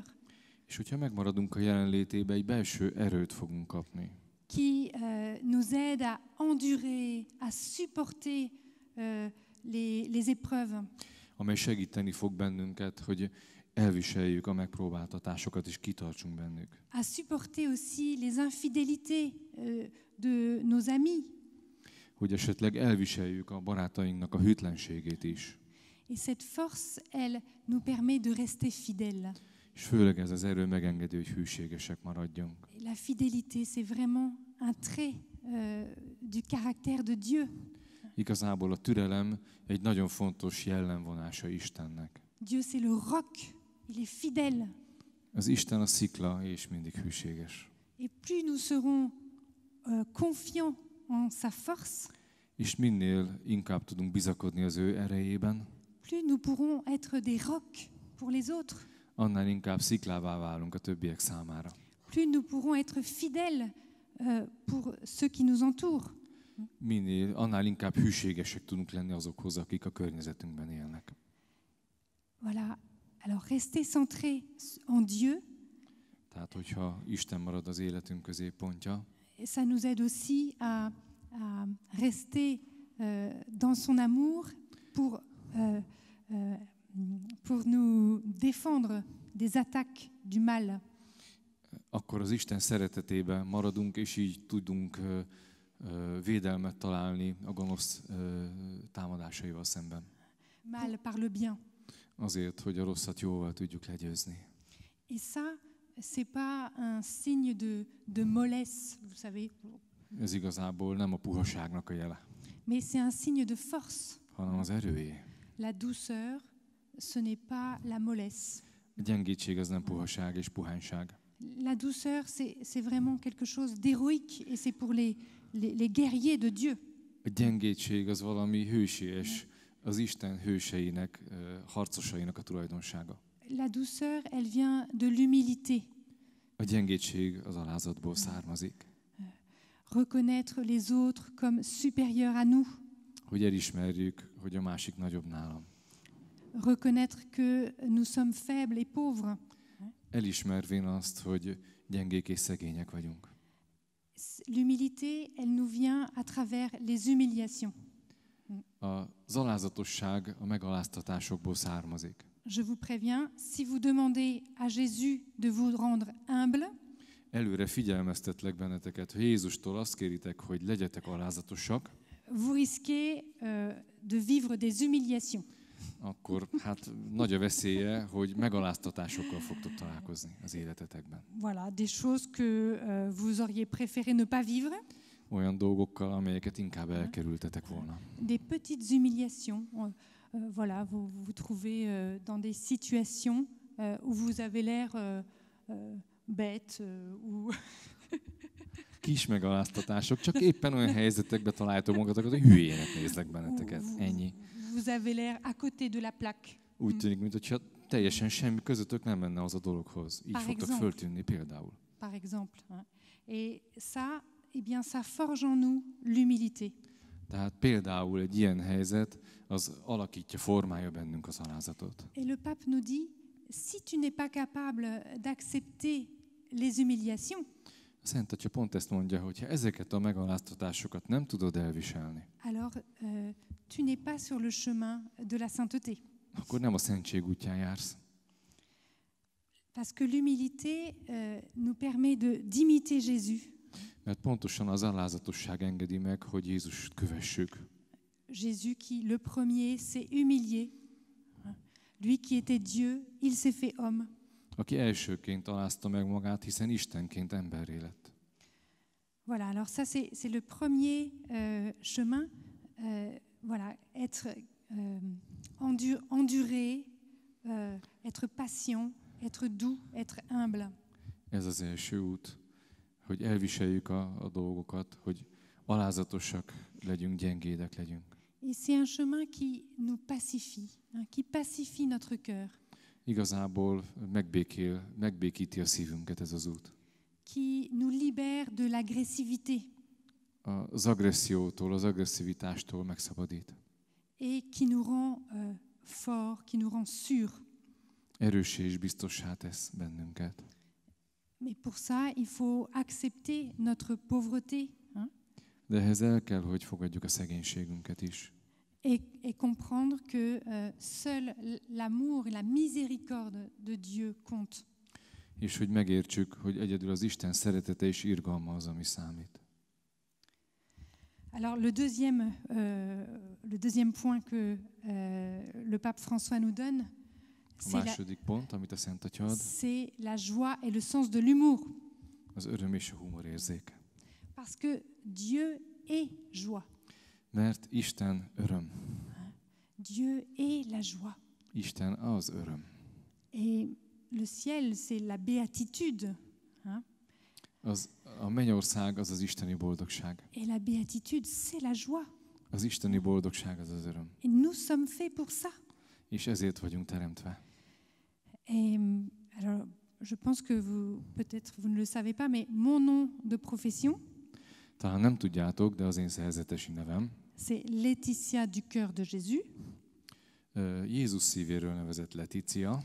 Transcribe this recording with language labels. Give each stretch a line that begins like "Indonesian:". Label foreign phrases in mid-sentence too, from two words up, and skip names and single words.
Hungarian: És hogyha megmaradunk a jelenlétében, egy belső erőt fogunk kapni.
French: Qui nous aide à endurer, à supporter les épreuves.
Hungarian: Amely segíteni fog bennünket, hogy elviseljük a megpróbáltatásokat és kitartsunk bennük.
French: À supporter aussi les infidélités de nos amis.
Hungarian: Hogy esetleg elviseljük a barátainknak a hűtlenségét is.
French: Et cette force, elle nous permet de rester fidèles.
Hungarian: És főleg ez az erő megengedi, hogy hűségesek maradjunk.
French: La fidélité, c'est vraiment un trait du caractère de Dieu.
Hungarian: Igazából a türelem egy nagyon fontos jellemvonása Istennek.
French: Dieu, c'est le roc, il est fidèle.
Hungarian: Az Isten a szikla, és mindig hűséges.
French: Et plus nous serons confiants en sa force,
Hungarian: És minél inkább tudunk bizakodni az ő erejében,
French: plus nous pourrons être des rocs pour les autres.
Hungarian: annál inkább sziklává válunk a többiek számára.
French: Plus nous pourrons être fidèles pour ceux qui nous entourent.
Hungarian: Annál inkább hűségesek tudunk lenni azokhoz, akik a környezetünkben élnek.
French: Voilà. Alors, rester centré en Dieu,
Hungarian: Tehát, hogyha Isten marad az életünk középpontja,
French: ça nous aide aussi à rester dans son amour pour nous défendre des attaques du mal.
Hungarian: akkor az Isten szeretetében maradunk, és így tudunk védelmet találni a gonosz támadásaival szemben.
French: Mal par le bien.
Hungarian: Azért, hogy a rosszat jóval tudjuk legyőzni.
French: Et ça, c'est pas un signe de mollesse, vous savez.
Hungarian: Ez igazából nem a puhaságnak a jele,
French: Mais c'est un signe de force.
Hungarian: hanem az erőjé.
French: La douceur, ce n'est pas la mollesse.
Hungarian: A gyengétség az nem puhaság és puhányság.
French: La douceur, c'est vraiment quelque chose d'héroïque et c'est pour les guerriers de Dieu.
Hungarian: A gyengétség az valami hősies, az Isten hőseinek, harcosainak a tulajdonsága.
French: La douceur, elle vient de l'humilité.
Hungarian: A gyengétség az alázatból származik.
French: Reconnaître les autres comme supérieurs à nous.
Hungarian: Hogy elismerjük, hogy a másik nagyobb nálam.
French: Reconnaître que nous sommes faibles et pauvres.
Hungarian: Elismervén azt, hogy gyengék és szegények vagyunk.
French: L'humilité, elle nous vient à travers les humiliations.
Hungarian: Az alázatosság a megaláztatásokból származik.
French: Je vous préviens, si vous demandez à Jésus de vous rendre humble,
Hungarian: Előre figyelmeztetlek benneteket, hogy Jézustól azt kéritek, hogy legyetek alázatosak,
French: vous risquez de vivre des humiliations.
Hungarian: akkor hát nagy a veszélye, hogy megaláztatásokkal fogtok találkozni az életetekben.
French: Voilà, des choses que vous auriez préféré ne pas vivre.
Hungarian: Olyan dolgokkal, amelyeket inkább elkerültetek volna.
French: Des petites humiliations. Voilà, vous vous trouvez dans des situations où vous avez l'air bête ou
Hungarian: Kis megaláztatások, csak éppen olyan helyzetekbe találjátok magatokat, hogy hülyének nézlek benneteket. Ennyi.
French: Vous avez l'air à côté de la plaque.
Hungarian: Úgy tűnik, mintha teljesen semmi közöttök nem menne az a dologhoz. Így
French: Par
Hungarian: fogtok
French: exemple.
Hungarian: föltűnni például.
French: Par exemple. Et ça, eh bien, ça forge en nous l'humilité.
Hungarian: Tehát például egy ilyen helyzet, az alakítja, formálja bennünk az alázatot.
French: Et le pape nous dit, si tu n'es pas capable d'accepter les humiliations,
Hungarian: A Szent Atya pont ezt mondja, hogy ha ezeket a megaláztatásokat nem tudod elviselni,
French: alors tu n'es pas sur le chemin de la sainteté.
Hungarian: akkor nem a szentség útján jársz.
French: Parce que l'humilité nous permet d'imiter Jésus.
Hungarian: Mert pontosan az alázatosság engedi meg, hogy Jézust kövessük.
French: Jésus qui, le premier, s'est humilié. Lui qui était Dieu, il s'est fait homme.
Hungarian: Aki elsőként alázta meg magát, hiszen Istenként emberré lett.
French: Voilà, alors ça c'est le premier chemin. Voilà, être enduré, être patient, être doux, être humble.
Hungarian: Ez az első út, hogy elviseljük a dolgokat, hogy alázatosak legyünk, gyengédek legyünk.
French: Et c'est un chemin qui nous pacifie, qui pacifie notre cœur.
Hungarian: Igazából megbékíti a szívünket ez az út.
French: Qui nous libère de l'agressivité.
Hungarian: Az agressziótól, az agresszivitástól megszabadít.
French: Et qui nous rend forts, qui nous rend sûrs.
Hungarian: Erőssé és biztossá tesz bennünket.
French: Mais pour ça, il faut accepter notre pauvreté.
Hungarian: De ehhez el kell, hogy fogadjuk a szegénységünket is.
French: Et comprendre que seul l'amour et la miséricorde de Dieu comptent.
Hungarian: És hogy megértsük, hogy egyedül az Isten szeretete és irgalma az, ami számít.
French: Alors le deuxième point que le pape François nous donne,
Hungarian: A második pont, amit a Szent Atya ad,
French: c'est la joie et le sens de l'humour.
Hungarian: az öröm és a humorérzék.
French: Parce que Dieu est joie.
Hungarian: Mert Isten öröm.
French: Dieu est la joie.
Hungarian: Isten az öröm.
French: Et le ciel, c'est la béatitude. Hein?
Hungarian: A mennyország az az isteni boldogság.
French: Et la béatitude, c'est la joie.
Hungarian: Az isteni boldogság az az öröm.
French: Et nous sommes faits pour ça.
Hungarian: És ezért vagyunk teremtve.
French: Et alors, je pense que peut-être vous ne le savez pas, mais mon nom de profession,
Hungarian: Talán nem tudjátok, de az én szerzetesi nevem
French: c'est Laetitia du cœur de Jésus.
Hungarian: Jézus szívéről nevezett Letícia.